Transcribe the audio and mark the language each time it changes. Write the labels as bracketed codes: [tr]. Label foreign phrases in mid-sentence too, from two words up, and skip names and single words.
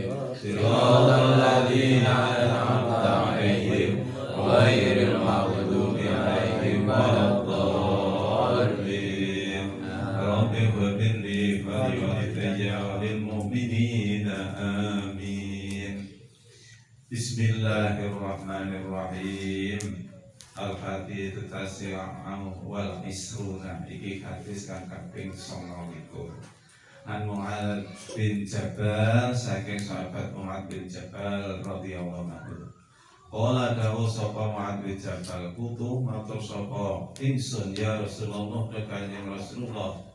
[ar] صراط الذين أنعمت عليهم غير المغضوب عليهم ولا الضالين. رب اغفر لي ولوالدي وللمؤمنين آمين. بسم الله الرحمن الرحيم. الفاتحة التاسع والعشرون. [jv] Iki hadis kang kaping 29. An Mu'adz bin Jabal saking sahabat Mu'adz bin Jabal [ar] رضي الله عنه. [jv] Qala dawu sapa Mu'adz bin Jabal kutu matur sapa ingsun [ar] يا رسول الله [jv] kanjeng Rasulullah.